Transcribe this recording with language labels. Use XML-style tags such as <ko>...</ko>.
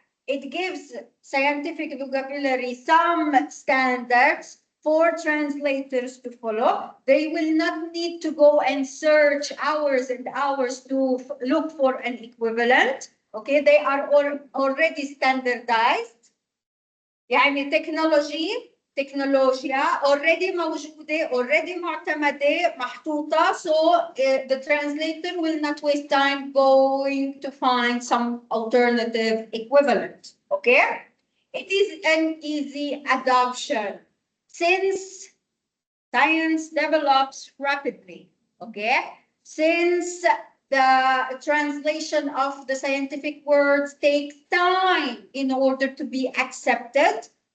<en>It gives scientific vocabulary some standards for translators to follow. They will not need to go and search hours and hours to look for an equivalent. Okay, they are already standardized.</en> <ar>يعني تكنولوجيا already موجودة, already معتمدة, محطوطة.</ar> <en>So the translator will not waste time going to find some alternative equivalent. Okay, it is an easy adoption since science develops rapidly. Okay, since the translation of the scientific words takes time in order to be accepted.</en>